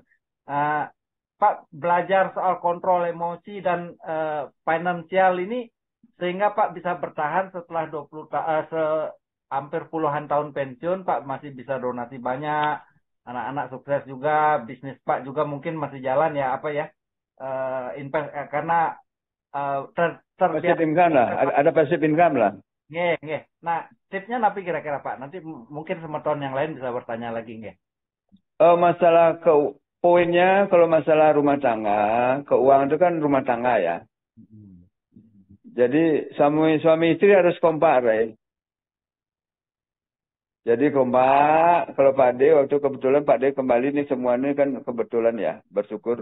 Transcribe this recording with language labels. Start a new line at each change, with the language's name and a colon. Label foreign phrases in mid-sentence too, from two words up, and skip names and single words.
Indonesian: Eh, Pak belajar soal kontrol emosi dan finansial ini sehingga Pak bisa bertahan setelah 20 hampir puluhan tahun pensiun, Pak masih bisa donasi banyak, anak-anak sukses juga, bisnis Pak juga mungkin masih jalan ya apa ya, karena Passive terbiasa. income lah, ada
English: passive income
Indonesian: lah. Nggih, nggih. Nah, tipsnya napi kira-kira Pak. Nanti mungkin semeton yang lain bisa bertanya lagi nggih. Masalah poinnya kalau masalah rumah tangga, keuangan itu kan rumah tangga ya. Jadi suami istri harus kompak, Ray. Jadi kompak, kalau Pak D waktu kebetulan Pak D kembali nih semuanya kan kebetulan ya, bersyukur.